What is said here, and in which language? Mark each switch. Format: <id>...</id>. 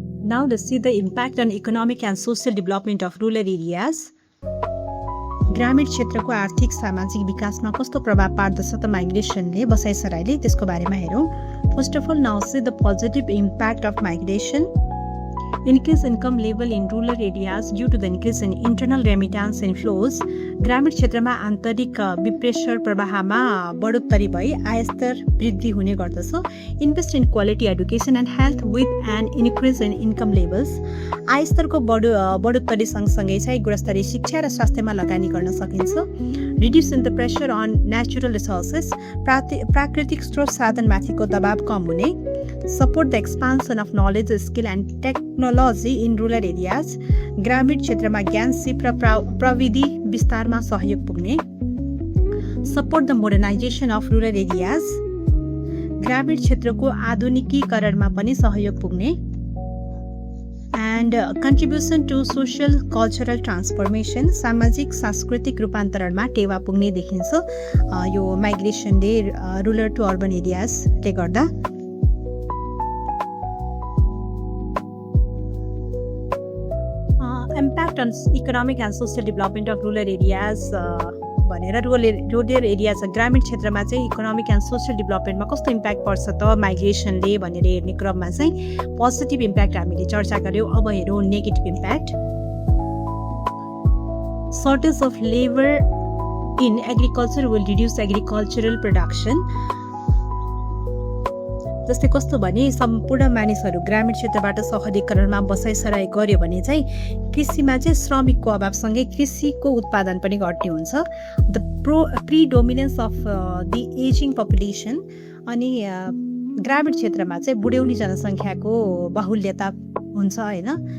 <en>Now let's see the impact on economic and social development of rural areas.</en> <ne>ग्रामीण क्षेत्रको आर्थिक सामाजिक विकासमा कस्तो प्रभाव पार्दछ त माइग्रेसनले बसाइसराईले त्यसको बारेमा हेरौँ।</ne> <en>First of all now see the positive impact of migration. Increase income level in rural areas due to the increase in internal remittance inflows.</en> <ne>ग्रामीण क्षेत्रमा आन्तरिक विप्रेषण प्रवाहमा बढोत्तरी भई आयस्तर वृद्धि हुने गर्दछ।</ne> <en>Invest in quality education and health with an increase in income levels.</en> <ne>आयस्तरको बढोत्तरी सँगसँगै चाहिँ गुणस्तरीय शिक्षा र स्वास्थ्यमा लगानी गर्न सकिन्छ।</ne> <en>Reduce in the pressure on natural resources.</en> <ne>प्राकृतिक स्रोत साधनमाथिको दबाव कम हुने।</ne> <en>support the expansion of knowledge skill and technology in rural areas,</en> <ne>ग्रामीण क्षेत्रमा ज्ञान सिप र प्रविधि विस्तारमा सहयोग पुग्ने।</ne> <en>support the modernisation of rural areas,</en> <ne>ग्रामीण क्षेत्रको आधुनिकीकरणमा पनि सहयोग पुग्ने।</ne> <en>and contribution to social cultural transformation,</en> <ne>सामाजिक सांस्कृतिक रूपान्तरणमा टेवा पुग्ने देखिन्छ यो माइग्रेसनले रुरल टु अर्बन एरियाजले गर्दा। Impact on economic and social development of rural areas भनेर रुरल एरियाज ग्रामीण क्षेत्रमा चाहिँ इकोनोमिक एन्ड सोसियल डेभलपमेन्टमा कस्तो इम्प्याक्ट पर्छ त माइग्रेसनले भनेर हेर्ने क्रममा चाहिँ पोजिटिभ इम्प्याक्ट हामीले चर्चा गऱ्यौँ। अब हेरौँ negative impact.</ne> <en>Shortage of labour in agriculture will reduce agricultural production.</en> <ne>जस्तै कस्तो भने सम्पूर्ण मानिसहरू ग्रामीण क्षेत्रबाट सहरीकरणमा बसाइसराई गर्यो भने चाहिँ कृषिमा चाहिँ श्रमिकको अभावसँगै कृषिको उत्पादन पनि घट्ने हुन्छ।</ne> <en>the predominance of the ageing population,</en> <ne>अनि ग्रामीण क्षेत्रमा चाहिँ बुढ्यौली जनसङ्ख्याको बाहुल्यता हुन्छ होइन।</ne>